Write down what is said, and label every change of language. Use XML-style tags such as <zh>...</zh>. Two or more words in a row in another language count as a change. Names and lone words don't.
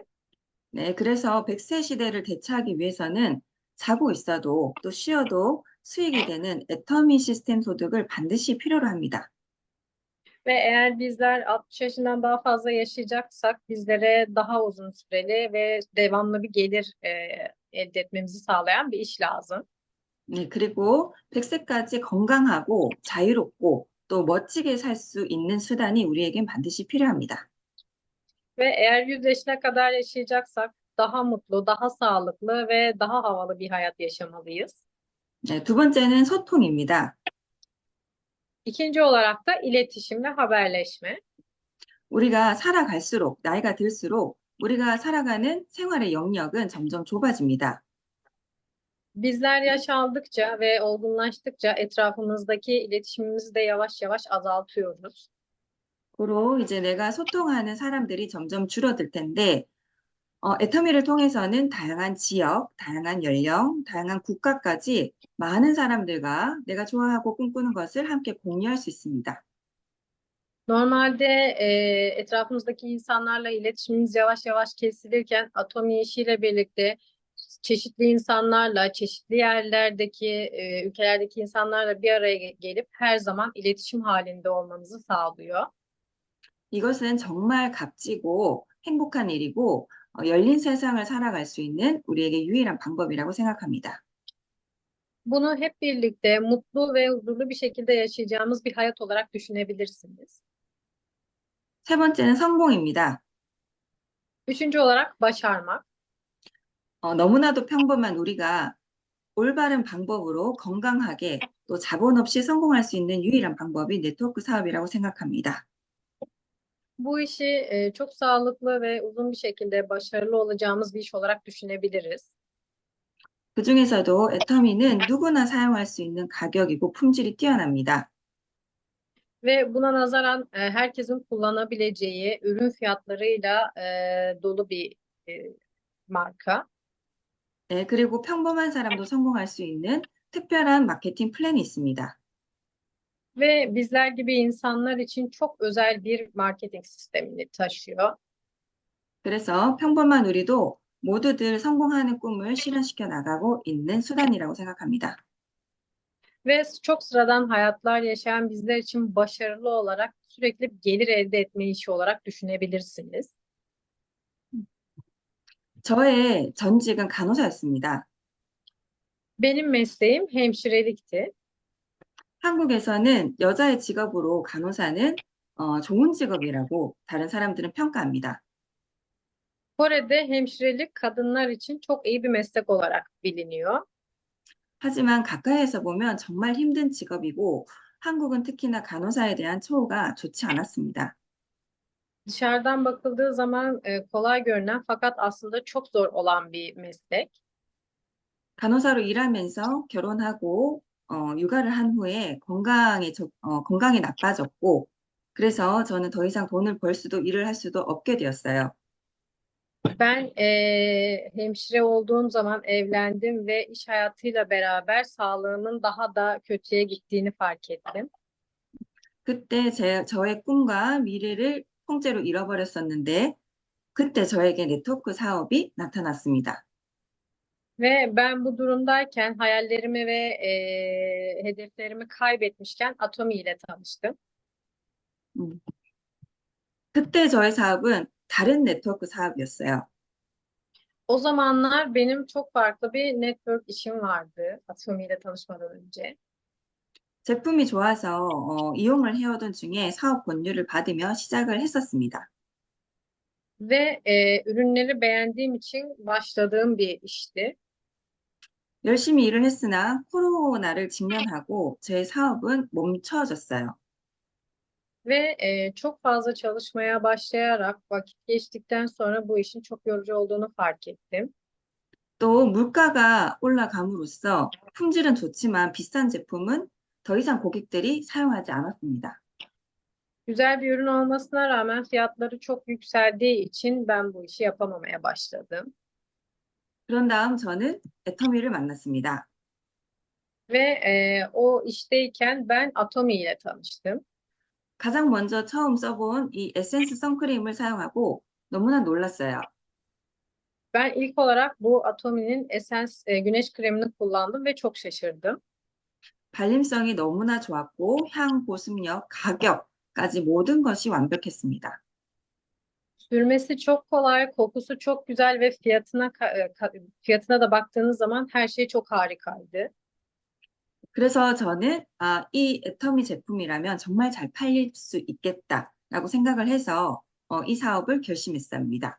<ko>네, 그래서 100세 시대를 대체하기 위해서는 자고 있어도 또 쉬어도 수익이 되는 애터미 시스템 소득을 반드시 필요로 합니다.</ko> <tr>Ve eğer bizler 60 yaşından daha fazla yaşayacaksak bizlere daha uzun süreli ve devamlı bir gelir elde etmemizi sağlayan bir iş lazım.</tr> <ko>네, 그리고 100세까지 건강하고 자유롭고 또 멋지게 살 수 있는 수단이 우리에겐 반드시 필요합니다.</ko> <tr>Ve eğer 100 yaşına kadar yaşayacaksak daha mutlu, daha sağlıklı ve daha havalı bir hayat yaşamalıyız.</tr> <ko>네, 두 번째는 소통입니다.</ko> <tr>İkinci olarak da iletişim ve haberleşme.</tr> <ko>우리가 살아갈수록, 나이가 들수록 우리가 살아가는 생활의 영역은 점점 좁아집니다.</ko> <tr>Bizler yaş aldıkça ve olgunlaştıkça etrafımızdaki iletişimimizi de yavaş yavaş azaltıyoruz.</tr> <ko>고로 이제 내가 소통하는 사람들이 점점 줄어들 텐데, 애터미를 통해서는 다양한 지역, 다양한 연령, 다양한 국가까지 많은 사람들과 내가 좋아하고 꿈꾸는 것을 함께 공유할 수 있습니다.</ko> <tr>Normalde etrafımızdaki insanlarla iletişimimiz yavaş yavaş kesilirken Atomi işiyle birlikte çeşitli insanlarla, çeşitli yerlerdeki, ülkelerdeki insanlarla bir araya gelip her zaman iletişim halinde olmamızı sağlıyor.</tr> <ko>이것은 정말 값지고 행복한 일이고, 열린 세상을 살아갈 수 있는 우리에게 유일한 방법이라고 생각합니다.</ko> <tr>Bunu hep birlikte mutlu ve huzurlu bir şekilde yaşayacağımız bir hayat olarak düşünebilirsiniz.</tr> <ko>세 번째는 성공입니다.</ko> <tr>Üçüncü olarak başarmak.</tr> <ko>너무나도 평범한 우리가 올바른 방법으로 건강하게 또 자본 없이 성공할 수 있는 유일한 방법이 네트워크 사업이라고 생각합니다.</ko> <tr>Bu işi çok sağlıklı ve uzun bir şekilde başarılı olacağımız bir iş olarak düşünebiliriz.</tr> <ko>그중에서도 애터미는 누구나 사용할 수 있는 가격이고 품질이 뛰어납니다.</ko> <tr>Ve buna nazaran herkesin kullanabileceği ürün fiyatlarıyla dolu bir marka.</tr> <ko>네, 그리고 평범한 사람도 성공할 수 있는 특별한 마케팅 플랜이 있습니다.</ko> <tr>Ve bizler gibi insanlar için çok özel bir marketing sistemini taşıyor.</tr> <ko>그래서 평범한 우리도 모두들 성공하는 꿈을 실현시켜 나가고 있는 수단이라고 생각합니다.</ko> <tr>Ve çok sıradan hayatlar yaşayan bizler için başarılı olarak sürekli gelir elde etme işi olarak düşünebilirsiniz.</tr> <ko>저의 전직은 간호사였습니다.</ko> <tr>Benim mesleğim hemşirelikti.</tr> <ko>한국에서는 여자의 직업으로 간호사는 좋은 직업이라고 다른 사람들은 평가합니다.</ko> <tr>Kore'de hemşirelik kadınlar için çok iyi bir meslek olarak biliniyor.</tr> <ko>하지만 가까이에서 보면 정말 힘든 직업이고 한국은 특히나 간호사에 대한 처우가 좋지 않았습니다.</ko> <tr>Dışarıdan bakıldığı zaman kolay görünen fakat aslında çok zor olan bir meslek.</tr> <ko>간호사로 일하면서 결혼하고 육아를 한 후에 건강이 나빠졌고 그래서 저는 더 이상 돈을 벌 수도 일을 할 수도 없게 되었어요.</ko> <tr>Ben hemşire olduğum zaman evlendim ve iş hayatıyla beraber sağlığımın daha da kötüye gittiğini fark ettim.</tr> <ko>그때 저의 꿈과 미래를 통째로 잃어버렸었는데 그때 저에게 네트워크 사업이 나타났습니다.</ko> <tr>Ve ben bu durumdayken hayallerimi ve hedeflerimi kaybetmişken Atomi ile tanıştım. 음.</tr> <ko>그때 저의 사업은 다른 네트워크 사업이었어요.</ko> <tr>O zamanlar benim çok farklı bir network işim vardı Atomi ile tanışmadan önce.</tr> <ko>제품이 좋아서 이용을 해오던 중에 사업 권유를 받으며 시작을 했었습니다.</ko> <tr>Ve ürünleri beğendiğim için başladığım bir işti.</tr> <ko>열심히 일을 했으나 코로나를 직면하고 제 사업은 멈춰졌어요.</ko> <tr>Ve çok fazla çalışmaya başlayarak vakit geçtikten sonra bu işin çok yorucu olduğunu fark ettim.</tr> <ko>또 물가가 올라감으로써 품질은 좋지만 비싼 제품은 더 이상 고객들이 사용하지 않았습니다.</ko> <tr>Güzel bir ürün olmasına rağmen fiyatları çok yükseldiği için ben bu işi yapamamaya başladım.</tr> <ko>그런 다음 저는 애터미를 만났습니다.</ko> <tr>Ve o işteyken ben Atomi ile tanıştım.</tr> <ko>가장 먼저 처음 써본 이 에센스 선크림을 사용하고 너무나 놀랐어요.</ko> <tr>Ben ilk olarak bu Atomi'nin Essence güneş kremini kullandım ve çok şaşırdım.</tr> <ko>발림성이 너무나 좋았고 향, 보습력, 가격까지 모든 것이 완벽했습니다.</ko> <tr>Sürmesi çok kolay, kokusu çok güzel ve fiyatına da baktığınız zaman her şey çok harikaydı.</tr> <ko>그래서 저는 이 애터미 제품이라면 정말 잘 팔릴 수 있겠다라고 생각을 해서 이 사업을 결심했습니다.</ko>